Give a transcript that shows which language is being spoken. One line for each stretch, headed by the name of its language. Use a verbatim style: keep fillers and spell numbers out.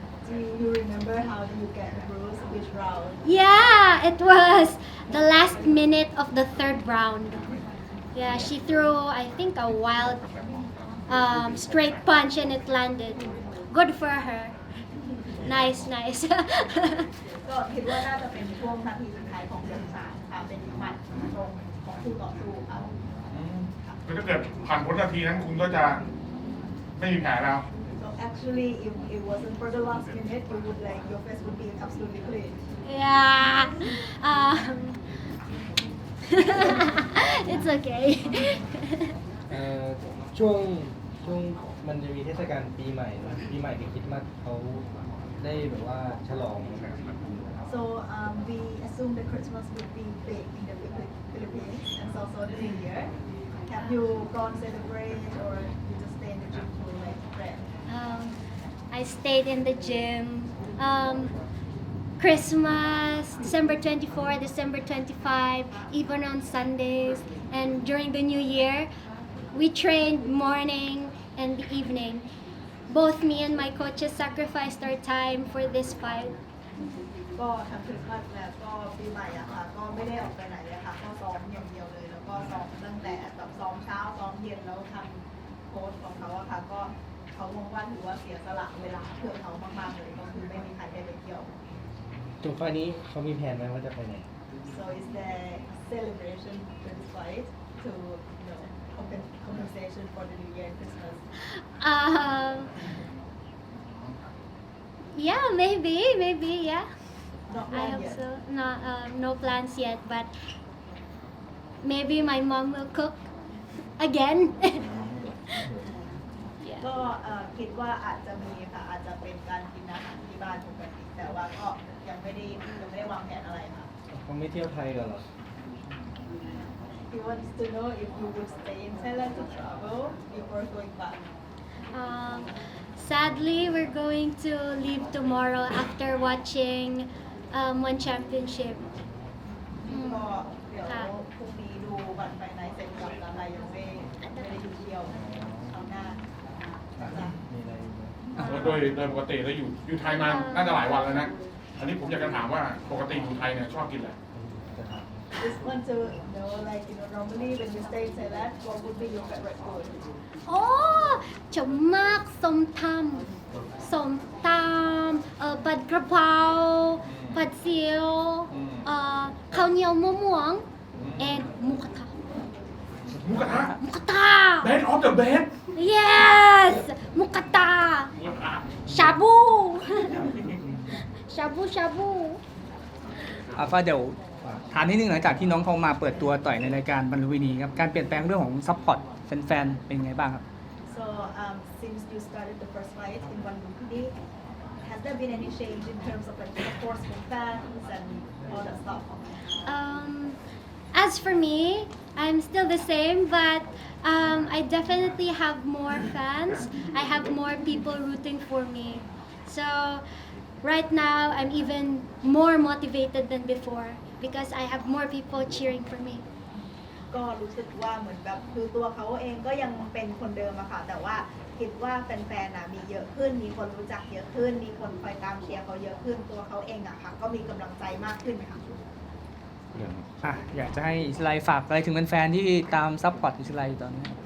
English: Do you remember how you get bruised which round? Yeah, it was the last minute of the third round. Yeah, she threw, I think, a wild um, straight punch and it landed. Good for her. Nice, nice.
Thai: ก็คิดว่าน่าจะเป็นช่วงนาทีสุดท้ายของยกสามค่ะเป็นหมัดตรงของคู่ต่อสู้ค่ะ ก็ถ้าเกิดผ่านพ้นนาทีนั้นคุณก็จะ ไม่มีแผลแล้ว
English: So actually, if it wasn't for the last minute, you would like your face would be absolutely great. Yeah. Um, it's okay.
Thai: เอ่อช่วงช่วงมันจะมีเทศกาลปีใหม่นะปีใหม่กับคริสต์มาสเขาได้แบบว่าฉลอง
English: So um, we assume that Christmas would be big in the Philippi- Philippines and also the New Year. Have you gone celebrate or you just stay in the gym to like prep? Um, I stayed in the gym. Um, Christmas, December twenty-fourth, December twenty-fifth, even on Sundays. And during the New Year, we trained morning and the evening. Both me and my coaches sacrificed our time for this fight.
Thai: ก็ทั้งคริสต์มาสแล้วก็ปีใหม่อะค่ะก็ไม่ได้ออกไปไหนเลยค่ะก็ซ้อมอย่างเดียวเลยแล้วก็ซ้อมตั้งแต่แบบซ้อมเช้าซ้อมเย็นแล้วทำโค้ชของเขาอะค่ะก็เขามองว่าถือว่าเสียสละเวลาเพื่อเขามากๆเลยก็คือไม่มีใครได้ไปเที่ยว จุดไฟนี้เขามีแผนไหมว่าจะไปไหน
English: so is there celebration for this fight to you know compen- compensation for the New Year and Christmas Um, yeah, maybe, maybe, yeah. not I planned hope yet so. No, um, no plans yet, but maybe my mom will cook again. Yeah.
Thai: ก็เอ่อคิดว่าอาจจะมีค่ะอาจจะเป็นการกินอาหารที่บ้านปกติแต่ว่าก็ยังไม่ได้ยังไม่ได้วางแผนอะไรค่ะ เขาไม่เที่ยวไทยกันเหรอ
English: He wants to know if you would stay in Thailand to travel before going back. Um, sadly, we're going to leave tomorrow after watching um, one championship.
Thai: ก็เดี๋ยวพรุ่งนี้ดูบัตรไฟไนท์เสร็จกลับแล้วค่ะยังไม่ไม่ได้ดูเที่ยวคราวหน้า อ่ะ จ้ะ มีอะไรอีกไหม โดยโดยปกติแล้วอยู่อยู่ไทยมาน่าจะหลายวันแล้วนะอันนี้ผมอยากจะถามว่าปกติอยู่ไทยเนี่ยชอบกินอะไร
English: This one to know like you know normally when you stay in Thailand what would be your favorite food? Oh, chamak, somtam, somtam, uh, pad krapao, pad siu, uh, khao niao muo muang, and mukata.
Thai: หมูกระทะ
English: Mukata! best of the best Yes! Mukata!
Thai: หมูกระทะ
English: Shabu! Shabu shabu!
Thai: อาฟ้าเดี๋ยวถามนิดนึงหลังจากที่น้องเขามาเปิดตัวต่อยในรายการบรรลุวินีครับการเปลี่ยนแปลงเรื่องของซัพพอร์ตแฟนๆเป็นไงบ้างครับ
English: So um, since you started the first fight in one company, has there been any change in terms of like support from fans and all that stuff? Um, as for me, I'm still the same, but um, I definitely have more fans. I have more people rooting for me. So right now, I'm even more motivated than before because I have more people cheering for me.
Thai: ก็รู้สึกว่าเหมือนแบบคือตัวเขาเองก็ยังเป็นคนเดิมอะค่ะแต่ว่าคิดว่าแฟนๆอะมีเยอะขึ้น มีคนรู้จักเยอะขึ้น มีคนคอยตามเชียร์เขาเยอะขึ้นตัวเขาเองอะค่ะก็มีกำลังใจมากขึ้นค่ะ อ่ะอยากจะให้อิสไลฝากอะไรถึงแฟนๆที่ตามซัพพอร์ตอิสไลอยู่ตอนนี้